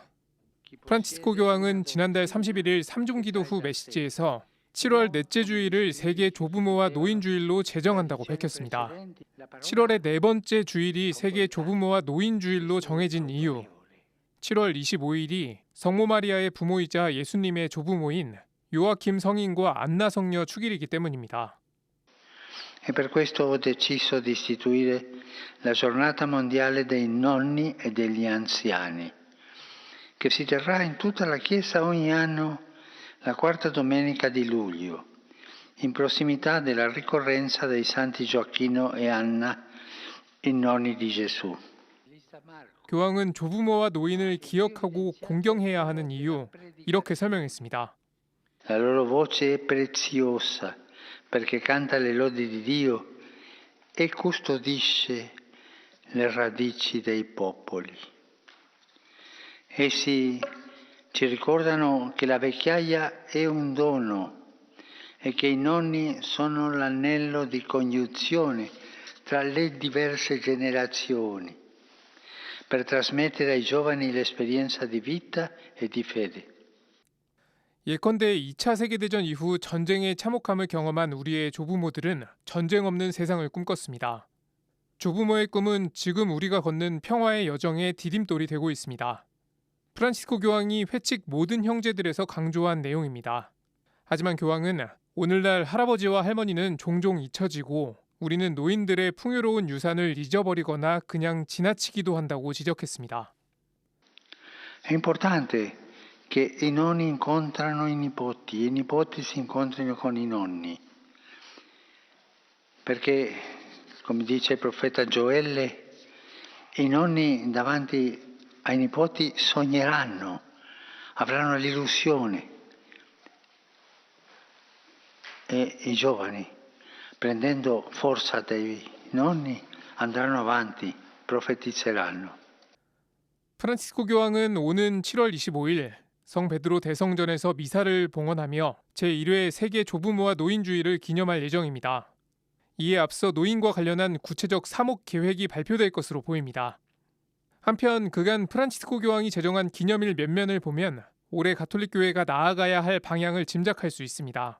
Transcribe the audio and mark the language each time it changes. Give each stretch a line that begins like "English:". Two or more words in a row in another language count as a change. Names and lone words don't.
Korean: 프란치스코 교황은 지난달 31일 삼중기도 후 메시지에서 7월 넷째 주일을 세계 조부모와 노인 주일로 제정한다고 밝혔습니다. 7월의 네 번째 주일이 세계 조부모와 노인 주일로 정해진 이유, 7월 25일이 성모 마리아의 부모이자 예수님의 조부모인 요아킴 성인과 안나 성녀 축일이기 때문입니다.
Italian: E per questo ho deciso di istituire la giornata mondiale dei nonni e degli anziani, che si terrà in tutta la Chiesa ogni anno la quarta domenica di luglio, in prossimità della ricorrenza dei santi Gioacchino e Anna, i nonni di Gesù.
Korean: 교황은 조부모와 노인을 기억하고 공경해야 하는 이유, 이렇게 설명했습니다.
Italian: La loro voce è preziosa perché canta le lodi di Dio e custodisce le radici dei popoli. Essi ci ricordano che la vecchiaia è un dono e che i nonni sono l'anello di congiunzione tra le diverse generazioni per trasmettere ai giovani l'esperienza di vita e di fede.
Korean: 예컨대 2차 세계대전 이후 전쟁의 참혹함을 경험한 우리의 조부모들은 전쟁 없는 세상을 꿈꿨습니다. 조부모의 꿈은 지금 우리가 걷는 평화의 여정의 디딤돌이 되고 있습니다. 프란치스코 교황이 회칙 모든 형제들에서 강조한 내용입니다. 하지만 교황은 오늘날 할아버지와 할머니는 종종 잊혀지고 우리는 노인들의 풍요로운 유산을 잊어버리거나 그냥 지나치기도 한다고 지적했습니다.
Italian: È importante che i nonni incontrano i nipoti e i nipoti si incontrino con i nonni, perché, come dice il profeta Gioele, i nonni davanti ai nipoti sogneranno, avranno l'illusione e i giovani, prendendo forza dai nonni, andranno avanti, profetizzeranno.
Korean: 프란치스코 교황은 오는 7월 25일 성 베드로 대성전에서 미사를 봉헌하며 제1회 세계 조부모와 노인주의를 기념할 예정입니다. 이에 앞서 노인과 관련한 구체적 사목 계획이 발표될 것으로 보입니다. 한편 그간 프란치스코 교황이 제정한 기념일 몇면을 보면 올해 가톨릭 교회가 나아가야 할 방향을 짐작할 수 있습니다.